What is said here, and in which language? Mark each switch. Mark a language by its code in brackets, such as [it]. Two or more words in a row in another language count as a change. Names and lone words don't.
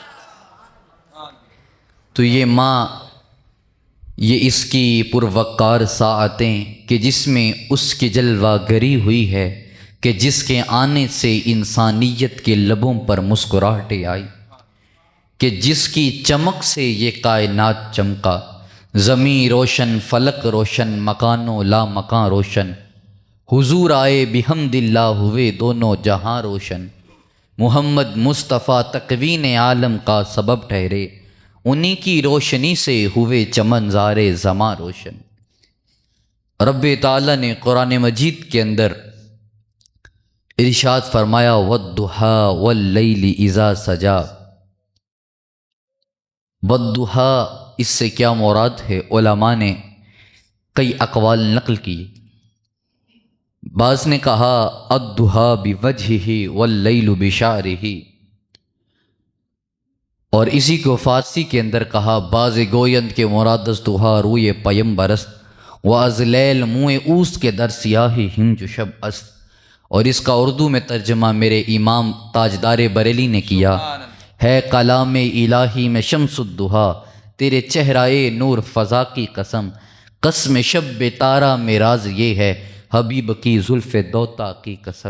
[ur] تو یہ ماں، یہ اس کی پروقار ساعتیں کہ جس میں اس کی جلوہ گری ہوئی ہے، کہ جس کے آنے سے انسانیت کے لبوں پر مسکراہٹیں آئی، کہ جس کی چمک سے یہ کائنات چمکا، زمیں روشن فلک روشن مکان و لا مکان روشن، حضور آئے بحمد اللہ ہوئے دونوں جہاں روشن، محمد مصطفیٰ تکوین عالم کا سبب ٹھہرے، انہی کی روشنی سے ہوئے چمن زارے زماں روشن۔ رب تعالیٰ نے قرآن مجید کے اندر ارشاد فرمایا [ar] وَالضُّحَىٰ وَاللَّيْلِ اِذَا سَجَا۔ [ur] وَالضُّحَىٰ اس سے کیا مراد ہے؟ علماء نے کئی اقوال نقل کی۔ بعض نے کہا [ar] الضُّحَىٰ بِوَجْهِهِ وَاللَّيْلُ بِشَعْرِهِ، [ur] اور اسی کو فارسی کے اندر کہا [fa] باز گویند کے مراد از ضحیٰ روئے پیمبر است، و از لیل منہ اوست کے در سیاہی ہنج شب است، [ur] اور اس کا اردو میں ترجمہ میرے امام تاجدار بریلی نے کیا ہے کلام الہی میں شمس الضحیٰ، تیرے چہرائے نور فضا کی قسم، قسم شب تارہ میں راز یہ ہے، حبیب کی زلف دوتا کی قسم۔